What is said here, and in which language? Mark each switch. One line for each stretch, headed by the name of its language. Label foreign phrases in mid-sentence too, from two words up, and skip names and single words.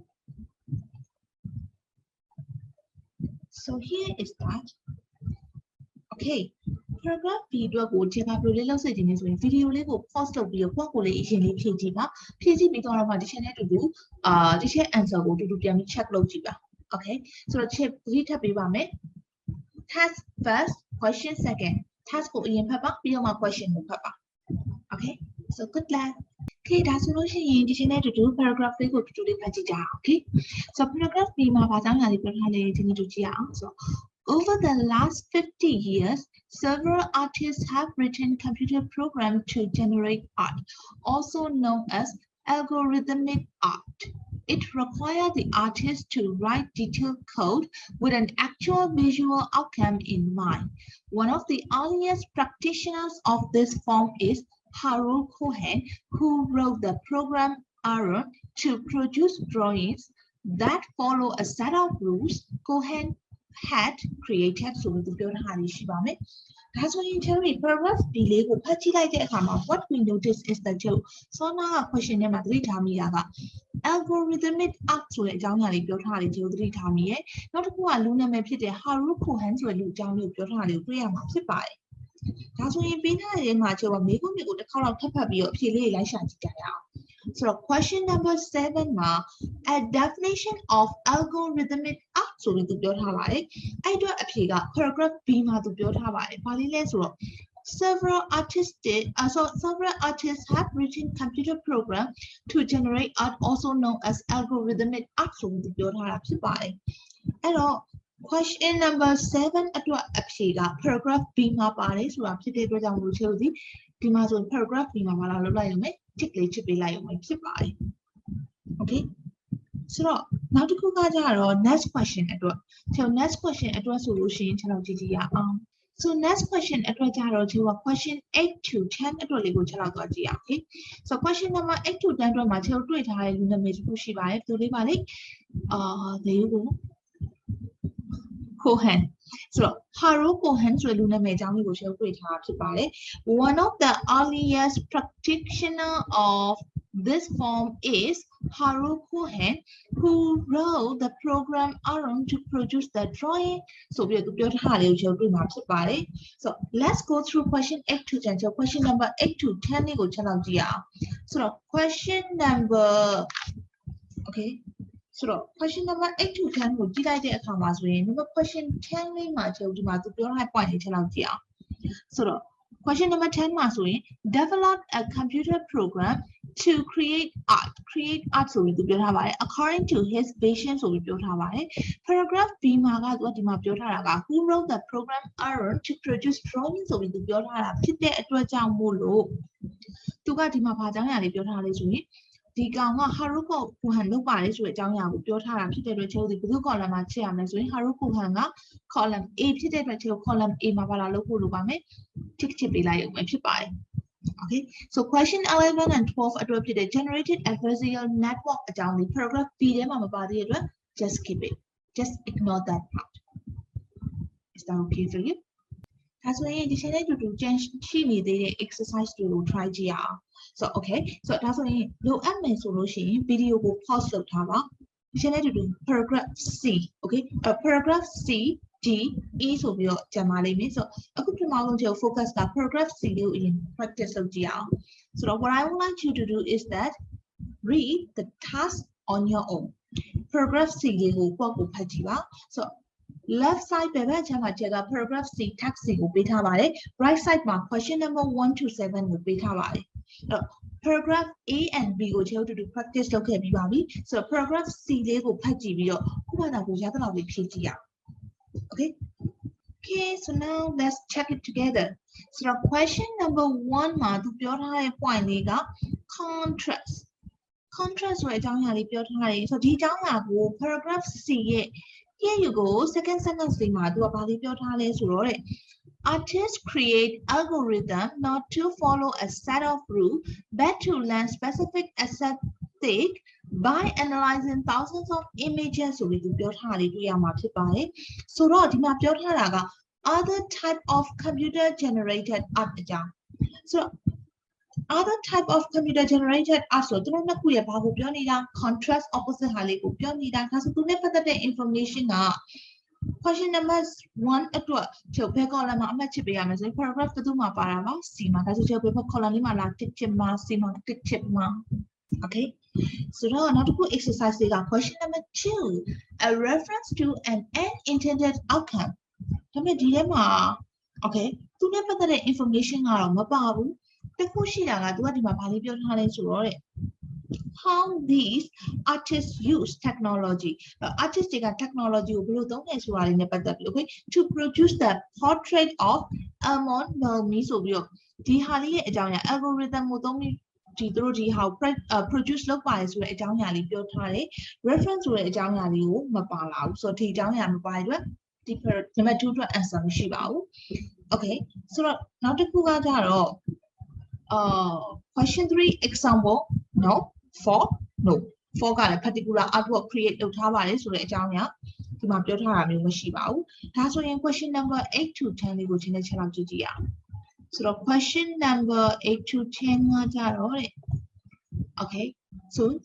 English: so here is that okay paragraph B
Burmese: အတွက်ကိုဒီမှာဘယ်လိုလေးလုပ်စေချင်လဲဆိုရင် video လေးကို pause လုပ်ပြီးတော့ကိုယ့်ကိုယ်လေးအရင်လေးဖြည့်ကြည့်ပါဖြ ည့်ကြည့်ပြီးတော့မှဒီချက်နဲ့တူတူဒီချက် answer ကိုတူတူပြန်ပြီး check လုပ်ကြည့်ပါ okay ဆိုတော့ချက်သတိထပ် ပေးပါမယ်
English: task first question second task
Burmese: ကိုအရင်ဖတ်ပါပြီးတော့မှ question ကိုဖတ်ပါ
English: okay so good luck okay
Burmese: ဒါဆိုလို့ရှိရင်ဒီချက်နဲ့တူတူ paragraph လေးကိုတူတူလေးဖတ်ကြည့်ကြအောင်
English: okay so paragraph B
Burmese: မှာဘာကြောင့်ညာလေးပြောထားလဲဒီနေ့တူကြည့်အောင်ဆိုတော့
English: over the last 50 years, several artists have written computer programs to generate art, also known as algorithmic art. It requires the artist to write detailed code with an actual visual outcome in mind. One of the earliest practitioners of this form is Haru Cohen, who wrote the program Aaron to produce drawings that follow a set of rules. Cohen had created
Burmese: ဆိုပြီးပြောထားတာရှိပါမယ်။ဒါဆိုရင်
English: Cherry paragraph B
Burmese: လေးကိုဖတ်ကြည့်လိုက်တဲ့အခါမှာ
English: what we notice is that
Burmese: ဆောနာက question ထဲမှာသတိထားမိတာက
English: algorithmic art
Burmese: ဆိုတဲ့အကြောင်းအရာလေးပြောထားတယ်ဒီလိုသတိထားမိရဲ့။နောက်တစ်ခုကလူနာမည်ဖြစ်တဲ့ Haru Cohen ဆိုတဲ့လူအကြောင်းလေးကိုပြောထားတယ်ကိုတွေ့ရမှာဖြစ်ပါတယ်။ဒါဆိုရင်ပြီးထားတဲ့မှာကျတော့မေကွန်းတွေကိုတစ်ခါတော့ထပ်ဖတ်ပြီးတော့အဖြေလေးလိုက်ရှာကြည့်ကြရအောင်။
English: So question number 7
Burmese: မှာ
English: a definition of algorithmic art
Burmese: ဆိုပြီးသူပြောထားပါတယ်။အဲ့တော့အဖြေက
English: paragraph B
Burmese: မှာသူပြောထားပါတယ်။ဘာလေးလဲဆိုတော့ several
English: artists have written computer program to generate art also known as algorithmic art
Burmese: ဆိုပြီးသူပြောထားတာဖြစ်ပါတယ်။အဲ့တော့
English: question number 7
Burmese: အတွက်အဖြေက
English: paragraph B
Burmese: မှာပါတယ်ဆိုတာဖြစ်တဲ့အတွက်ကြောင့်မလို့ ချေလို့ဒီမှာဆို
English: paragraph B
Burmese: မှာမလာလုပ်လိုက်ရုံပဲတစ်လေးချစ်ပေးလိုက်ရုံပဲဖြစ်ပါတယ် okay ဆိုတော့နောက်တစ်ခုကကြတော့
English: next question
Burmese: အတွက်ကျွန်တော်
English: next question
Burmese: အတွက်ဆိုလို့ရှိရင်ကျွန်တော်ကြည့်ကြည့်ရအောင်
English: so next question
Burmese: အတွက်ကြတော့ကျွန်တော်
English: question 8 to 10
Burmese: အတွက်လေးကိုကျွန်တော်သွားကြည့်အောင်
English: okay so question number 8 to 10
Burmese: အတွက်မှာကျွန်တော်တွေ့ထားတဲ့လူနာမည်တစ်ခုရှိပါတယ်သူလေးပါလေလေးကို
English: Cohen ဆိုတော့ Haru Cohen
Burmese: ဆိုတဲ့လူနာမည်အကြောင်းလေးကိုကျွန်တော်တွေ့ထားဖြစ်ပါတယ်
English: one of the earliest practitioner of this form is Haru Cohen, who wrote the program Aaron to produce the drawing. So we are going to have So let's go through question 8 to 10. So question number 8 to 10 go So question number okay. So question number 8 to 10
Burmese: ကိုကြည့်လိုက်တဲ့အခါမှာဆိုရင်
English: number question 10
Burmese: လေးမှာကျွန်တော်ဒီမှာသူပြောထားတဲ့ point လေးချက်လောက်ကြည့်အောင်ဆိုတော့
English: question number 10
Burmese: မှာဆိုရင်
English: develop a computer program to create art
Burmese: ဆိုပြီးသူပြောထားပါတယ်
English: according to his vision
Burmese: ဆိုပြီးပြောထားပါတယ်
English: paragraph B
Burmese: မှာကသူကဒီမှာပြောထားတာက
English: who wrote the program Aaron to produce drawing
Burmese: ဆိုပြီးသူပြောထားတာဖြစ်တဲ့အတွက် ကြောင့်မို့လို့သူကဒီမှာဘာကြောင့်ရလဲပြောထားလဲဆိုရင်ဒီကောင်က Haru Cohen လုပ်ပါတယ်ဆိုတဲ့အကြောင်းအရာကိုပြောထားတာဖြစ်တဲ့အတွက်ကျွန်တော်ဒီဘယ်သူ column မှာချက်ရမလဲဆိုရင် Haru Cohen က
English: column A
Burmese: ဖြစ်တဲ့အတွက် ကျွန်တော်
English: column A
Burmese: မှာပါလာလို့ပို့လို့ပါမယ် tick ချစ်ပေးလိုက်ရုံပဲဖြစ်ပါတယ်
English: okay so question 11 and 12
Burmese: အတွက်ဖြစ်တဲ့
English: generated adversarial network
Burmese: အကြောင်းလေး
English: paragraph B
Burmese: ထဲမှာမပါသေးတဲ့အတွက်
English: just skip it just ignore that part is that okay for you
Burmese: ဒါဆိုရင်ဒီချိန်နဲ့တူတူကျန်ရှိနေသေးတဲ့ exercise တွေကို try ကြည့်ရအောင်
English: so okay so
Burmese: ဒါဆိုရင်လိုအပ်မယ်ဆိုလို့ရှိရင် video ကို pause လုပ်ထားပါဒီချိန်နဲ့တူတူ
English: paragraph C okay paragraph C D E
Burmese: ဆိုပြီးတော့ကျန်ပါလိမ့်မယ်ဆိုအခုပထမဆုံးကျွန်တော် focus က
English: paragraph C
Burmese: ကိုအရင် practice လုပ်ကြည့်အောင်ဆိုတော့
English: what I would like you to do is that read the task on your own paragraph C
Burmese: လေးကိုပေါ့ကိုဖတ်ကြည့်ပါ
English: so left side
Burmese: ဘယ်ဘက်ခြမ်းမှာကျက
English: paragraph C text
Burmese: ကိုပေးထားပါတယ်
English: right side
Burmese: မှာ
English: question number 1 to 7
Burmese: ကိုပေးထားပါတယ်
English: paragraph A and B
Burmese: ကိုကျွန်တော်တို့ practice လုပ်ခဲ့ပြီးပါပြီ
English: so paragraph C
Burmese: လေးကိုဖတ်ကြည့်ပြီးတော့ခုမှတော့ကိုရသလောက်လေးဖြည့်ကြည့်ရအောင်
English: okay so now let's check it together so question number 1 မှာသူပြောထားတဲ့ point လေးက contrast
Burmese: ဆိုတဲ့အကြောင်းအရာလေးပြောထားတယ်ဆိုတော့ဒီအကြောင်းအရာကို
English: paragraph C
Burmese: ရဲ့
English: here you go second sentence
Burmese: လေးမှာသူကဘာလေးပြောထားလဲဆိုတော့တဲ့
English: artists create algorithm not to follow a set of rules but to learn specific aesthetic by analyzing thousands of images
Burmese: ဆိုပြီးသူပြောထားတယ်တွေ့ရမှာဖြစ်ပါတယ်ဆိုတော့ဒီမှာ ပြောထားတာက
English: other type of computer generated art
Burmese: အကြောင်းဆိုတော့
English: other type of computer generated art
Burmese: ဆိုတော့သူတို့နှစ်ခုရဲ့ဘာကိုပြောနေတာ
English: contrast opposite
Burmese: ဟာလေးကိုပြောနေတာဒါဆိုသူနဲ့ပတ်သက်တဲ့ information က
English: question number 1
Burmese: အတွက်ချုပ်ဘယ် column မှာအမှတ်ချစ်ပေးရမယ်ဆိုရင် paragraph ဘယ်သူမှာပါတာပါ C မှာဒါဆိုချုပ်ဘယ် column လေးမှာလာတစ်ချစ်မှာ C မှာတစ်ချစ်မှာ okay ဆိုတော့နောက်တစ်ခု exercise တွေက
English: question number 2 a reference to an unintended outcome
Burmese: ဒါပေမဲ့ဒီထဲမှာ okay သူနဲ့ပတ်သက်တဲ့ information ကတော့မပါဘူးတစ်ခုရှိတာကသူကဒီ မှာဘာလေးပြောထားလဲဆိုတော့တဲ့
English: how these artists use technology artists
Burmese: တွေက technology ကိုဘယ်လိုသုံးလဲဆိုတာလေးနဲ့ပတ်သက်ပြီး
English: okay to produce the portrait of Armand Malmy
Burmese: ဆိုပြီးတော့ဒီဟာ လေးရဲ့အကြောင်းအရာ algorithm ကိုသုံးပြီးဒီသူတို့ဒီဟာ produce လုပ်ပါတယ်ဆိုတဲ့အကြောင်းအရာလေးပြောထားတယ် reference ဆိုတဲ့အကြောင်းအရာလေး ကိုမပါလာဘူးဆိုတော့ဒီအကြောင်းအရာမပါတဲ့အတွက်ဒီ
English: number 2
Burmese: အတွက် answer မရှိပါဘူး okay ဆိုတော့နောက်တစ်ခုကကြတော့
English: question 3 example no 4
Burmese: ကလည်း
English: particular artwork create
Burmese: လုပ်ထားပါတယ်ဆိုတဲ့အကြောင်းအရာဒီမှာပြောထားတာမျိုးမရှိပါဘူးဒါဆိုရင်
English: question number 8 to 10
Burmese: လေးကိုချင်းနဲ့ချက်လောက်ကြည့်ကြည့်ရအောင်ဆိုတော့
English: question number 8 to 10
Burmese: ကကြတော့တဲ့
English: okay so